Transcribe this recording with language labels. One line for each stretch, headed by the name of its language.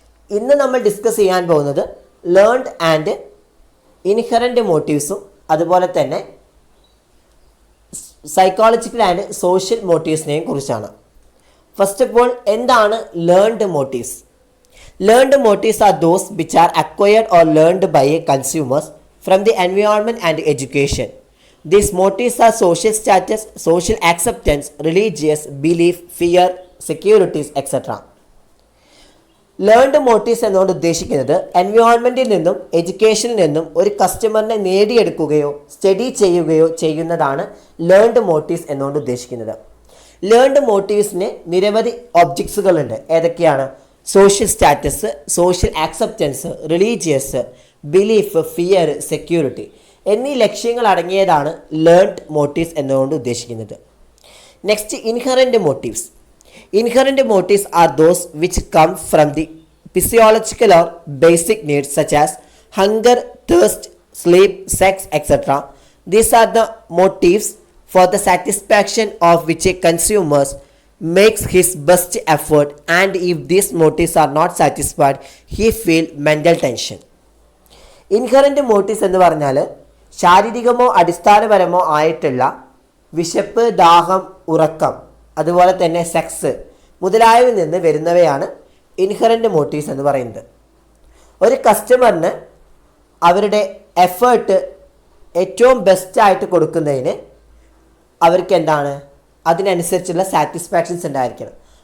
Malayalam: ഇന്ന് നമ്മൾ ഡിസ്കസ് ചെയ്യാൻ പോകുന്നത് ലേൺഡ് ആൻഡ് ഇൻഹറൻറ്റ് മോട്ടീവ്സും അതുപോലെ തന്നെ സൈക്കോളജിക്കൽ ആൻഡ് സോഷ്യൽ മോട്ടീവ്സിനെയും കുറിച്ചാണ്.
English: first of all,
Malayalam: എന്താണ്
English: Learned motives? Learned motives are those which are acquired or learned by a consumers from the environment and education. These motives are social status, social acceptance, religious belief, fear, securities, etc.
Malayalam: Learned motifs എന്നുകൊണ്ട് ഉദ്ദേശിക്കുന്നത് എൻവയോൺമെൻറ്റിൽ നിന്നും എഡ്യൂക്കേഷനിൽ നിന്നും ഒരു കസ്റ്റമറിനെ നേടിയെടുക്കുകയോ study ചെയ്യുകയോ ചെയ്യുന്നതാണ് learned motifs എന്നുകൊണ്ട് ഉദ്ദേശിക്കുന്നത്. Learned മോട്ടീവ്സിന് നിരവധി ഒബ്ജക്ട്സുകളുണ്ട്. ഏതൊക്കെയാണ്? Social status, social acceptance, religious, belief, fear, security എന്നീ ലക്ഷ്യങ്ങൾ അടങ്ങിയതാണ് ലേൺഡ് മോട്ടീവ്സ് എന്നുകൊണ്ട് ഉദ്ദേശിക്കുന്നത്. Next, inherent motifs.
English: Inherent motives are those which come from the physiological or basic needs such as hunger, thirst, sleep, sex, etc. These are the motives for the satisfaction of which a consumer makes his best effort, and if these motives are not satisfied, he feel mental tension.
Malayalam: Inherent motives എന്ന് പറഞ്ഞാൽ ശാരീരികമോ അടിസ്ഥാനപരമോ ആയിട്ടുള്ള വിശപ്പ്, ദാഹം, ഉറക്കം, അതുപോലെ തന്നെ sex മുതലായവയിൽ നിന്ന് വരുന്നവയാണ് ഇൻഹറൻറ്റ് മോട്ടീവ്സ് എന്ന് പറയുന്നത്. ഒരു കസ്റ്റമറിന് അവരുടെ എഫേർട്ട് ഏറ്റവും ബെസ്റ്റായിട്ട് കൊടുക്കുന്നതിന് അവർക്ക് എന്താണ്, അതിനനുസരിച്ചുള്ള സാറ്റിസ്ഫാക്ഷൻസ് ഉണ്ടായിരിക്കണം.